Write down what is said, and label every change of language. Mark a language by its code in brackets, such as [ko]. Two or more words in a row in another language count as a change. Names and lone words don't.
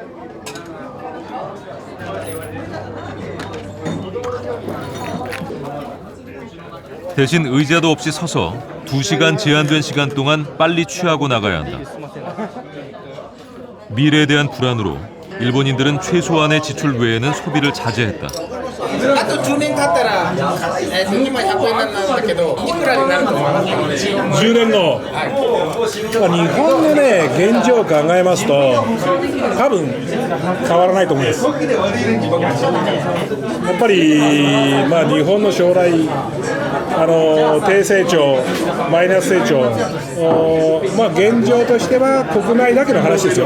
[ko] 대신 의자도 없이 서서 2시간 제한된 시간 동안 빨리 취하고 나가야 한다. 미래에 대한 불안으로 일본인들은 최소한의 지출 외에는 소비를 자제했다. [ja] あと10年経ったら、今100円なんだけど、いくらになると思いますか？10 年後、日本のね、現状を考えますと、多分変わらないと思います。やっぱり、日本の将来、低成長、マイナス成長、現状としては国内だけの話ですよ。